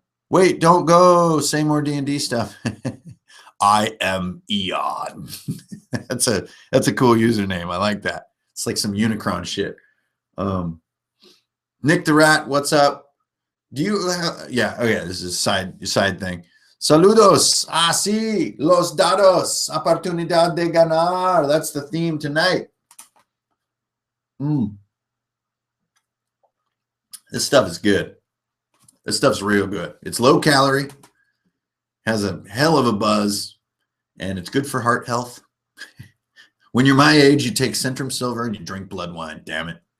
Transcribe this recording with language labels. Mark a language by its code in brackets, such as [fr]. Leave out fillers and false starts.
[en] Wait, don't go. Say more D&D stuff. I am Eon. That's a cool username. I like that. It's like some Unicron shit. Nick the Rat, what's up? Do you have, yeah, okay, this is a side thing. [es] Saludos, sí, los dados, oportunidad de ganar. [en] That's the theme tonight. This stuff is good. This stuff's real good. It's low calorie, has a hell of a buzz, and it's good for heart health. When you're my age, you take Centrum Silver and you drink blood wine, damn it.